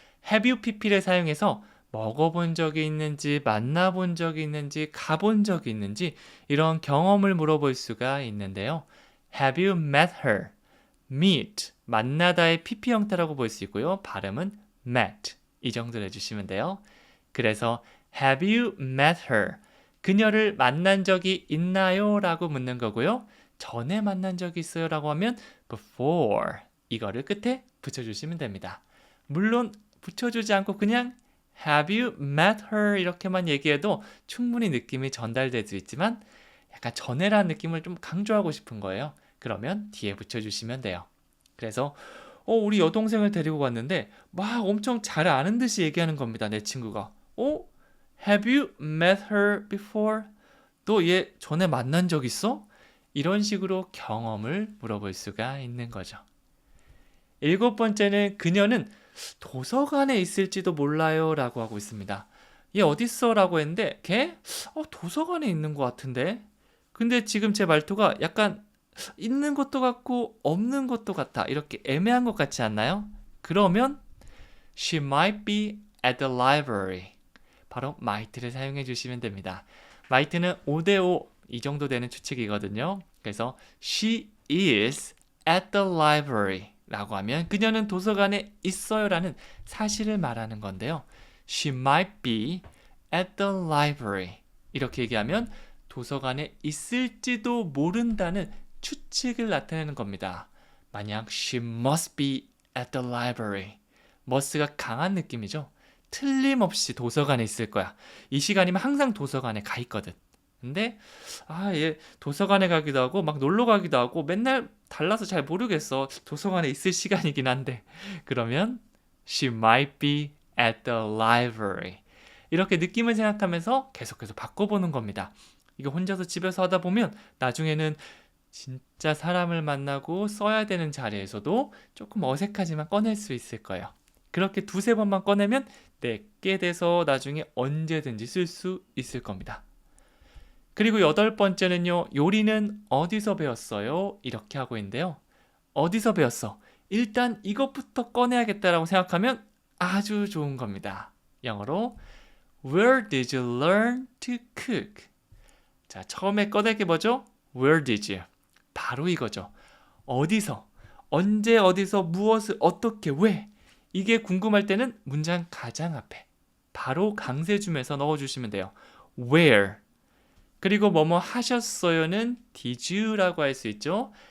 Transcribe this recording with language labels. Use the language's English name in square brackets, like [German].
[Korean] Have you pp를 사용해서 먹어본 적이 있는지, 만나본 적이 있는지, 가본 적이 있는지 이런 경험을 물어볼 수가 있는데요. [English] Have you met her? [Korean] meet, 만나다의 pp 형태라고 볼 수 있고요. 발음은 met, 이 정도로 해주시면 돼요. 그래서 [English] Have you met her? [Korean] 그녀를 만난 적이 있나요? 라고 묻는 거고요. 전에 만난 적이 있어요? 라고 하면 before, 이거를 끝에 붙여주시면 됩니다. 물론 붙여주지 않고 그냥 [English] Have you met her? [Korean] 이렇게만 얘기해도 충분히 느낌이 전달될 수 있지만 약간 전에라는 느낌을 좀 강조하고 싶은 거예요. 그러면 뒤에 붙여주시면 돼요. 그래서 우리 여동생을 데리고 갔는데 막 엄청 잘 아는 듯이 얘기하는 겁니다. 내 친구가. [English] Have you met her before? [Korean] 너 얘 전에 만난 적 있어? 이런 식으로 경험을 물어볼 수가 있는 거죠. 일곱 번째는 그녀는 도서관에 있을지도 몰라요 라고 하고 있습니다. 얘 어딨어? 라고 했는데 걔 도서관에 있는 것 같은데 근데 지금 제 말투가 약간 있는 것도 같고 없는 것도 같아. 이렇게 애매한 것 같지 않나요? 그러면 [English] She might be at the library. [Korean] 바로 might를 사용해 주시면 됩니다. might는 5대5 이 정도 되는 추측이거든요. 그래서 [English] She is at the library [Korean] 라고 하면 그녀는 도서관에 있어요 라는 사실을 말하는 건데요. [English] She might be at the library. [Korean] 이렇게 얘기하면 도서관에 있을지도 모른다는 추측을 나타내는 겁니다. [English] 만약 she must be at the library. [Korean] must가 강한 느낌이죠. 틀림없이 도서관에 있을 거야. 이 시간이면 항상 도서관에 가 있거든. 근데 얘 도서관에 가기도 하고 막 놀러 가기도 하고 맨날 달라서 잘 모르겠어. 도서관에 있을 시간이긴 한데. 그러면 [English] she might be at the library. [Korean] 이렇게 느낌을 생각하면서 계속해서 바꿔보는 겁니다. 이거 혼자서 집에서 하다 보면 나중에는 진짜 사람을 만나고 써야 되는 자리에서도 조금 어색하지만 꺼낼 수 있을 거예요. 그렇게 두세 번만 꺼내면 내게 돼서 나중에 언제든지 쓸 수 있을 겁니다. 그리고 여덟 번째는요. 요리는 어디서 배웠어요? 이렇게 하고 있는데요. 어디서 배웠어? 일단 이것부터 꺼내야겠다라고 생각하면 아주 좋은 겁니다. 영어로 [English] Where did you learn to cook? [Korean] 자, 처음에 꺼낼 게 뭐죠? [English] Where did you? [Korean] 바로 이거죠. 어디서, 언제, 어디서, 무엇을, 어떻게, 왜? 이게 궁금할 때는 문장 가장 앞에 바로 강세주면서 넣어주시면 돼요. [English] Where? [Korean] 그리고 뭐뭐 하셨어요는 did you라고 할 수 있죠.